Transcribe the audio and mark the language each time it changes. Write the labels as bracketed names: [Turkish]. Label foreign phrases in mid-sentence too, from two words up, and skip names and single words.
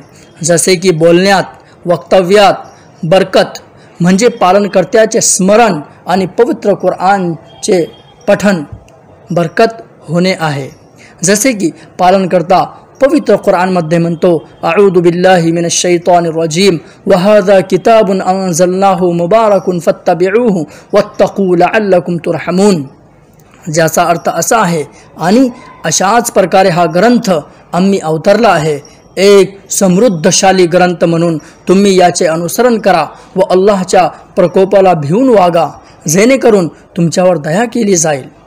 [Marathi] जसे की बोलण्यात, वक्तव्यात बरकत म्हणजे पालनकर्त्याचे स्मरण आणि पवित्र कुराणचे पठण बरकत होणे आहे. जसे की पालनकर्ता पवित्र कुराणमध्ये म्हणतो, [Arabic] أعوذ بالله من الشيطان الرجيم وهذا كتاب أنزلناه مبارك فاتبعوه واتقوا لعلكم ترحمون. [Marathi] ज्याचा अर्थ असा आहे, आणि अशाच प्रकारे हा ग्रंथ आम्ही अवतरला आहे. एक समृद्धशाली ग्रंथ म्हणून तुम्ही याचे अनुसरण करा व अल्लाहच्या प्रकोपाला भिवून वागा, जेणेकरून तुमच्यावर दया केली जाईल.